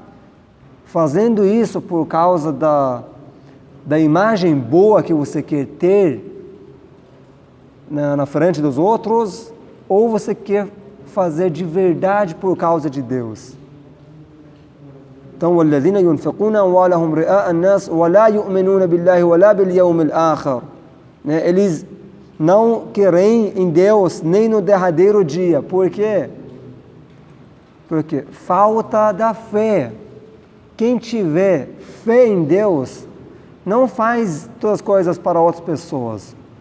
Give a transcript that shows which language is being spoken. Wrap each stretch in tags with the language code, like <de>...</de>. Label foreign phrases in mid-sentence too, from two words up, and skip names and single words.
<pt>Fazendo isso por causa da imagem boa que você quer ter na frente dos outros, ou você quer fazer de verdade por causa de Deus. Então,</pt> <ar>وَالَّذِينَ يُنْفِقُونَ أَمْوَالَهُمْ رِئَاءَ النَّاسِ وَلَا يُؤْمِنُونَ بِاللَّهِ وَلَا بِالْيَوْمِ الْآخِرِ.</ar> <pt>Eles não creem em Deus nem no derradeiro dia. Por quê? Porque falta da fé. Quem tiver fé em Deus não faz todas as coisas para outras pessoas.</pt>